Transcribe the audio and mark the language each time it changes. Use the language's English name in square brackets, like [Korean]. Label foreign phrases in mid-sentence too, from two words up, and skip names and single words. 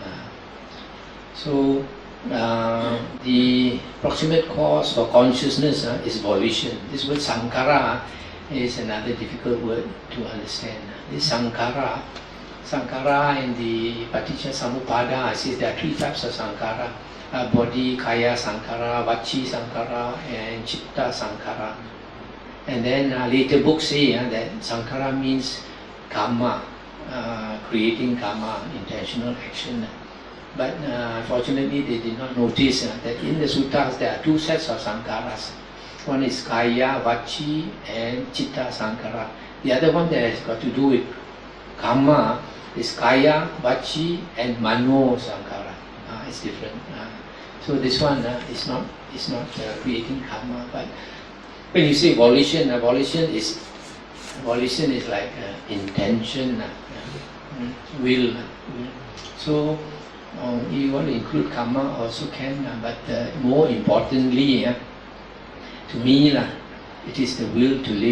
[English] So the proximate cause for consciousness is volition. This word sankhara is another difficult word to understand. This sankhara in the [Pali] Paticca Samuppada, [English] I say there are three types of sankhara. Body, [Pali] kaya sankhara, vachi sankhara, [English] and [Pali] chitta sankhara. [English] And then later books say that sankhara means karma, creating karma, intentional action. But unfortunately, they did not notice that in the suttas there are two sets of sankharas. One is [Pali] kaya, vachi, [English] and [Pali] chitta sankhara. [English] The other one that has got to do with karma is [Pali] kaya, vachi, [English] and [Pali] mano sankhara. [English] It's different. So this one is not creating karma. But when you say volition, volition is volition is like intention, will. So you want to include karma also can, but more importantly, to me, it is the will to live.